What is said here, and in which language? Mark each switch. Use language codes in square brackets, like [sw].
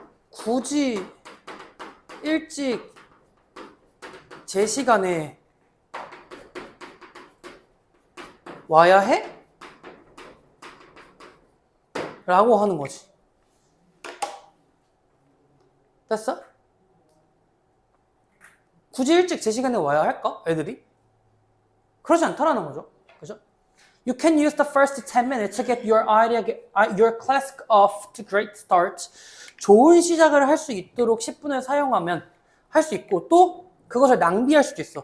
[ko] 굳이 일찍 제 시간에 와야 해? 라고 하는 거지. 됐어? 굳이 일찍 제 시간에 와야 할까? 애들이? 그러지 않다라는 거죠. 그죠? [en] You can use the first 10 minutes to get your class off to great start. [ko] 좋은 시작을 할 수 있도록 10분을 사용하면 할 수 있고 또 그것을 낭비할 수도 있어.